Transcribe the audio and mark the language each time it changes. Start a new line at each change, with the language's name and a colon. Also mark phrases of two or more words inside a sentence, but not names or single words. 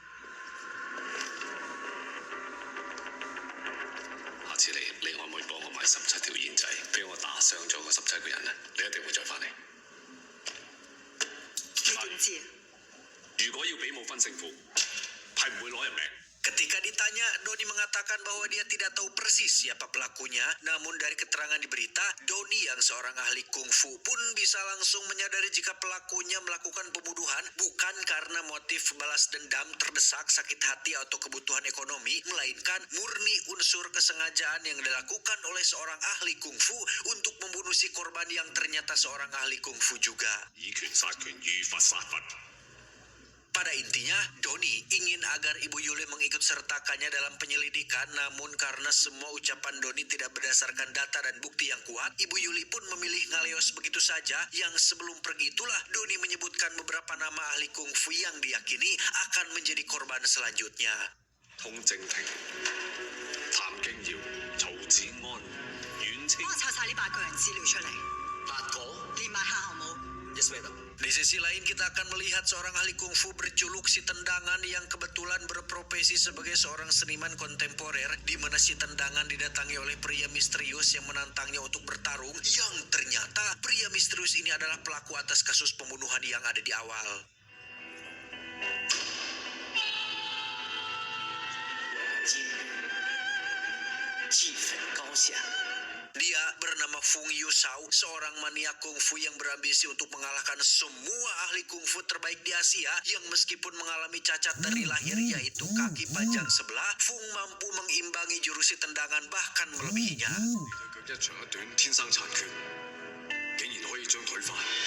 Cantonese: 下次你可唔可以幫我買17條煙仔，俾我打傷咗嗰17個人啊？你一定會再翻嚟。你點知？如果要比武分勝負，係唔會攞人命。
Indonesian: Ketika ditanya, Doni mengatakan bahwa dia tidak tahu persis siapa pelakunya. Namun dari keterangan di berita, Doni yang seorang ahli kungfu pun bisa langsung menyadari jika pelakunya melakukan pembunuhan bukan karena motif balas dendam, terdesak, sakit hati, atau kebutuhan ekonomi, melainkan murni unsur kesengajaan yang dilakukan oleh seorang ahli kungfu untuk membunuh si korban yang ternyata seorang ahli kungfu juga.
Cantonese: 以拳殺拳，遇佛殺佛。
Indonesian: Pada intinya, Doni ingin agar Ibu Yuli mengikutsertakannya dalam penyelidikan, namun karena semua ucapan Doni tidak berdasarkan data dan bukti yang kuat, Ibu Yuli pun memilih ngaleos begitu saja, yang sebelum pergi itulah Doni menyebutkan beberapa nama ahli kungfu yang diyakini akan menjadi korban selanjutnya.
Cantonese: 通正廷、譚京堯、曹子安、阮清。幫我抄晒呢8個人資料出嚟。 8 個? 連埋下後母。
English: Yes, madam.
Indonesian: Di sisi lain kita akan melihat seorang ahli kungfu berjuluk si Tendangan yang kebetulan berprofesi sebagai seorang seniman kontemporer, di mana si Tendangan didatangi oleh pria misterius yang menantangnya untuk bertarung, yang ternyata pria misterius ini adalah pelaku atas kasus pembunuhan yang ada di awal. Dia bernama Fung Yusao, seorang maniak kungfu yang berambisi untuk mengalahkan semua ahli kungfu terbaik di Asia, yang meskipun mengalami cacat dari lahir yaitu kaki panjang sebelah, Fung mampu mengimbangi jurus si Tendangan bahkan melebihinya.
Cantonese: 一長一短，天生殘缺，竟然可以將腿翻。